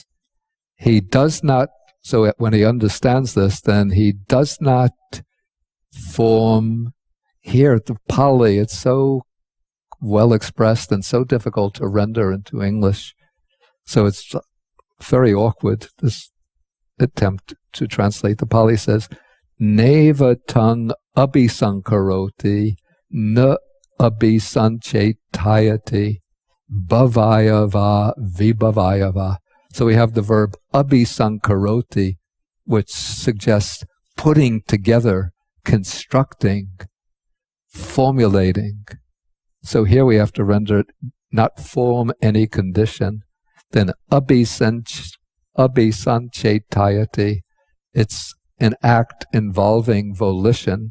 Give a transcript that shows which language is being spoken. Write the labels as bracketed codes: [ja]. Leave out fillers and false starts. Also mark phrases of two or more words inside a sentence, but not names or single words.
[en] He does not, so when he understands this, then he does not form. Here, the Pali, it's so well expressed and so difficult to render into English. So it's very awkward, this attempt to translate. The Pali says, [pi] Neva tung abhisankaroti, na abhisanchetayati, bhavayava vibhavayava. [en] So we have the verb abhisankaroti, which suggests putting together, constructing, formulating. So here we have to render it not form any condition. Then abhisanchetayati, it's an act involving volition.